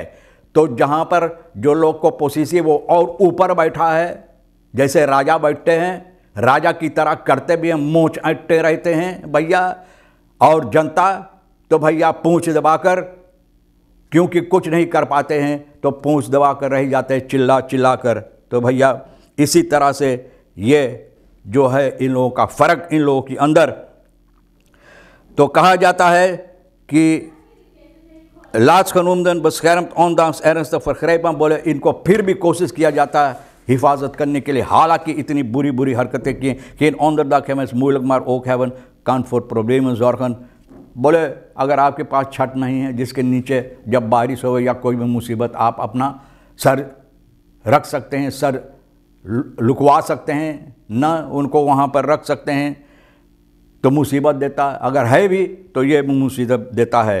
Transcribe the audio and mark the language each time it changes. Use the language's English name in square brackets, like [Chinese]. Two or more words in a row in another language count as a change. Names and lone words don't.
[Hindi] तो जहाँ पर जो लोग को पोसीसी वो और ऊपर बैठा है, जैसे राजा बैठते हैं, राजा की तरह करते भी हैं, मूंछ अटते रहते हैं भैया, और जनता तो भैया पूंछ दबाकर, क्योंकि कुछ नहीं कर पाते हैं तो पूंछ दबाकर रह जाते हैं चिल्ला चिल्ला कर। तो भैया इसी तरह से ये जो है इन लोगों का फ़र्क इन लोगों के अंदर, तो कहा जाता है कि [Dutch] laatstgenoemden beschermd ondanks ernstig vergrijpen। [Hindi] बोले इनको फिर भी कोशिश किया जाता है हिफाजत करने के लिए, हालांकि इतनी बुरी बुरी हरकतें की। [Dutch] geen onderdak hebben is moeilijk maar ook hebben kan voor problemen zorgen। [Hindi] बोले अगर आपके पास छत नहीं है जिसके नीचे जब बारिश हो या कोई भी मुसीबत आप अपना सर रख सकते हैं, सर लुकवा सकते हैं ना, उनको वहाँ पर रख सकते हैं। तो मुसीबत देता है, अगर है भी तो ये मुसीबत देता है।